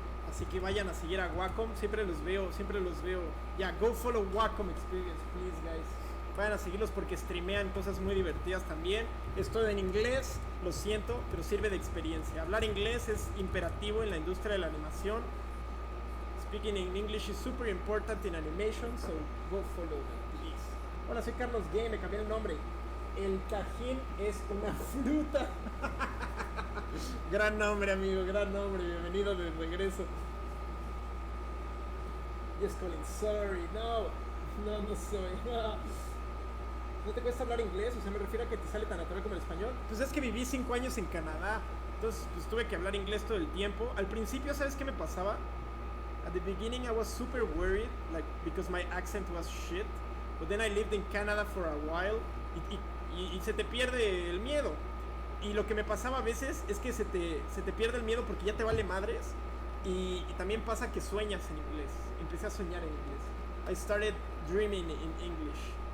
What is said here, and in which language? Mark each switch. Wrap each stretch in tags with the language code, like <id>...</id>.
<es>Así que vayan a seguir a Wacom, siempre los veo.</es> <en>Yeah, go follow Wacom Experience, please, guys.</en> <es>Vayan a seguirlos porque streamean cosas muy divertidas también. Estoy en inglés, lo siento, pero sirve de experiencia. Hablar inglés es imperativo en la industria de la animación.</es> <en>Speaking in English is super important in animation, so go follow them, please.</en> <es>Hola, soy Carlos Gay, me cambié el nombre. El tajín es una fruta. Gran nombre, amigo, gran nombre. Bienvenido de regreso.</es> <en>Yes, Colin, sorry.</en> <es>No soy. ¿No te cuesta hablar inglés? O sea, me refiero a que te sale tan natural como el español. Pues es que viví 5 años en Canadá. Entonces, pues tuve que hablar inglés todo el tiempo. Al principio, ¿sabes qué me pasaba?</es> <en>At the beginning, I was super worried, like, because my accent was shit. But then I lived in Canada for a while.</en> <es>Y se te pierde el miedo. Y lo que me pasaba a veces es que se te pierde el miedo porque ya te vale madres. Y también pasa que sueñas en inglés. Empecé a soñar en inglés.</es> <en>I started dreaming in English.</en>